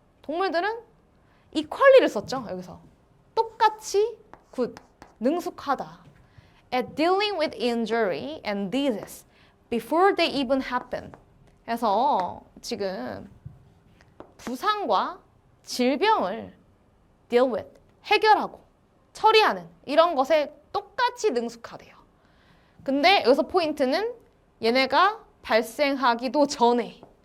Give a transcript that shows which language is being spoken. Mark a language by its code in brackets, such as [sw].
[ko] 동물들은 equally를 썼죠. 여기서. 똑같이 good, 능숙하다. [en] At dealing with injury and disease before they even happen. [ko] 그래서 지금 부상과 질병을 deal with, 해결하고 처리하는 이런 것에 똑같이 능숙하대요. 근데 여기서 포인트는 얘네가 발생하기도 전에.